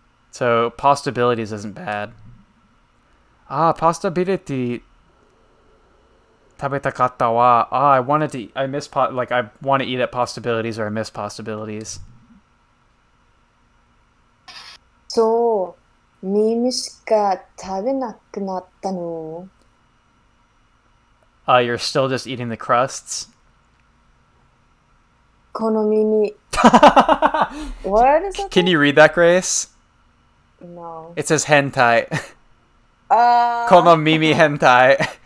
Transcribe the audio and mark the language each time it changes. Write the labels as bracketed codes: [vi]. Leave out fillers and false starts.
[en] So possibilities isn't bad. Possibility [ja] tabetakatta wa. [en] I wanted to. I miss I want to eat at possibilities or I miss possibilities. [ja] そう、耳しか食べなくなったの。 [en] You're still just eating the crusts. [ja] この耳。 [en] What is that? Can you read that, Grace? No. It says hentai. [ja] Kono mimi hentai.